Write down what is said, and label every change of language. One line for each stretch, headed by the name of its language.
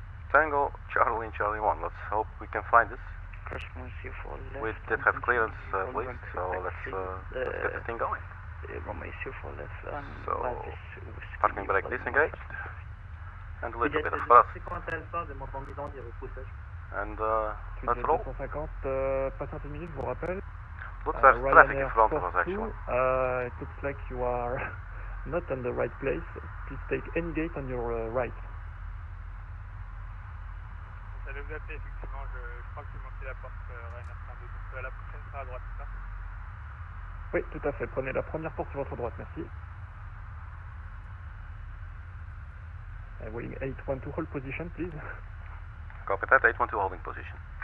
English: Tango, Charlie and Charlie 1. Let's hope we can find this. We did have clearance, please, so let's get the thing going. So, parking brake disengaged, and a little bit of thrust. And let's roll.
French: 250, patientez une minute, je vous rappelle.
English: Looks there's traffic in front of us, actually. It looks like you are not on the right place. Please take any gate on your right.
French: J'allais vous appeler, effectivement, je crois que j'ai manqué la porte Ryanair 32, donc la prochaine sera à droite, c'est ça? Oui, tout à fait. Prenez la première porte sur votre droite, merci.
English: Vueling 812, hold position, please. Copy that, 812 holding position.